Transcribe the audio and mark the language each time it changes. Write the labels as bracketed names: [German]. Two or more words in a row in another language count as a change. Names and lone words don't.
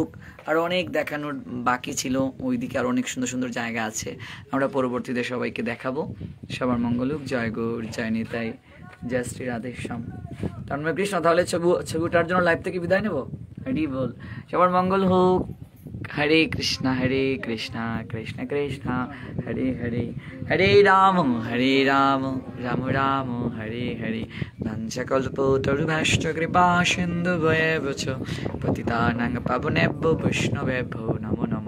[Bangla] আরো অনেক দেখানোর বাকি ছিল, ওইদিকে আরো অনেক সুন্দর সুন্দর জায়গা আছে, আমরা পরবর্তীতে সবাইকে দেখাবো। সবার মঙ্গল হোক। জয় গৌর, জয় নিতাই, জয় শ্রী রাধেশ্যাম। তন্ময় কৃষ্ণ, তাহলে ছবি ওঠার জন্য লাইভ থেকে বিদায় নেব। হরি বল। সবার মঙ্গল হোক। [Sanskrit] হরে কৃষ্ণ কৃষ্ণ কৃষ্ণ হরে হরে, হরে রাম রাম রাম হরে হরে। কল্পতরুভ্যশ্চ কৃপা সিন্ধুভ্যেব চ পতিতানাং পাবনেভ্যো বৈষ্ণবেভ্যো নমো।